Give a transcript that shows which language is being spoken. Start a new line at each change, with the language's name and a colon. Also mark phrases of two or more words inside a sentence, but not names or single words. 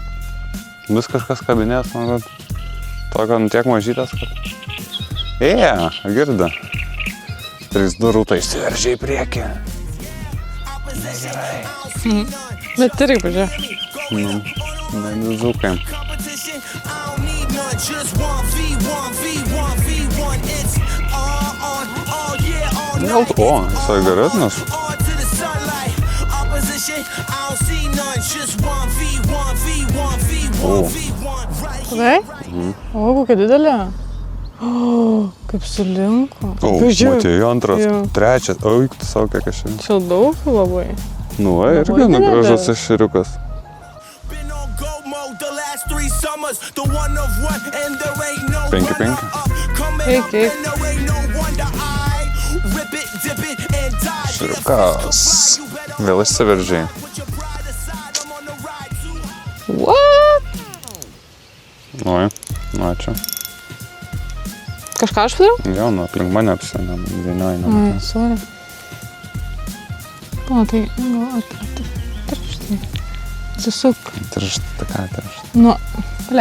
Lithuanian: Vis kažkas kabinės, man kad tokio tiek mažytės, kad... Girdi. 3-2 Rūta išsiveržė į priekį. Negerai. Bet irgi pažiūrėjau. Nedizukai.
English: competition. I don't need none, just 1v1, v1, v1. It's on, yeah, all
Lithuanian: Gal
English: night.
Lithuanian: to, visai geresnis.
English: On to the sunlight. Opposition, I don't see none, just 1v1, v1, v1, v1. Right
Lithuanian: Gerai? O, kokia didelė. O, kaip sulinko. O, matėjau, antras, Jo. trečias. O, tu savo kiek aš jau. Čia daug labai. Nu, irgi gražus ešeriukas.
English: been on go mode the last 3 summers. The one of one, and there ain't no Pinky, runner pinky. up. Coming Hey, up, kid. and there ain't no wonder I rip it, dip it, and die.
Lithuanian: Ešeriukas. Vėl išsiveržiai.
English: Put your pride aside, I'm on the ride too. What?
Lithuanian: Nu, ačiū. Kažką aš padariau? Jo, nu, aplink mane apsienam, vienojame. Ai, sorry. O, tai gal atraštai. Atsisuk. Tiršta, ką tiršta. Nu, ble.